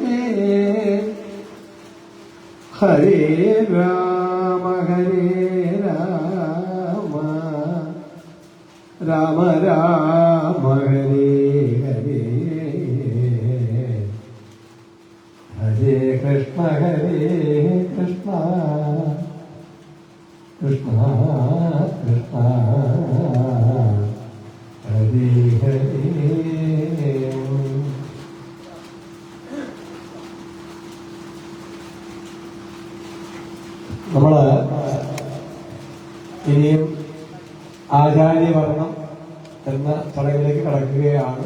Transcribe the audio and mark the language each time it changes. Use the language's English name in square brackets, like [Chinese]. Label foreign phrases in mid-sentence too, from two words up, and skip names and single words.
[Sanskrit] ഹരേ രാമ രാമ രാമ രാമ ഹരേ ഹരേ ഹരേ കൃഷ്ണ കൃഷ്ണ കൃഷ്ണ കൃഷ്ണ ഹരേ ഹരേ. [Malayalam] നമ്മള് ഇനിയും ആചാര്യവർണം എന്ന ചടങ്ങിലേക്ക് കടക്കുകയാണ്.